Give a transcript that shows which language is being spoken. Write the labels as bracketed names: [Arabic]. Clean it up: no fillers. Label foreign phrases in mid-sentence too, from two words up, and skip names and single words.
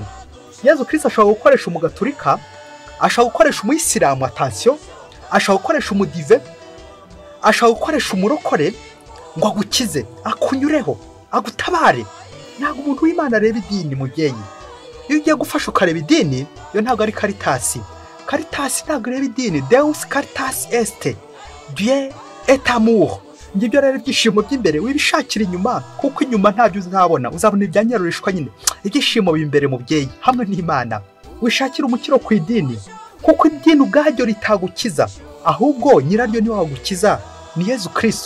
[Kinyarwanda] Yezu Kristo ashobora gukoresha umugaturika, ashobora gukoresha umuyisilamu, attention, ashobora gukoresha umudive, ashobora gukoresha umurokore ngo agukize, akunyureho, agutabare. Ntabwo umuntu w'Imana areba idini mubyeyi. Iyo ugiye gufasha ukareba idini, yo ntabwo ari Caritas. Caritas ntabwo ireba idini. [Latin] Deus Caritas est, [French] Dieu est amour. [Kinyarwanda] Ngibyo rero ibyishimo by'imbere wibishakira inyuma, kuko inyuma ntabyo uzabona. Uzabona ibyanyarurishwa nyine. Ibyishimo b'imbere mubyeyi hamwe n'Imana. Wishakira umukiro ku idini, kuko idini ubwaryo ritagukiza, ahubwo nyiraryo ni wagukiza, ni Yezu Kristo.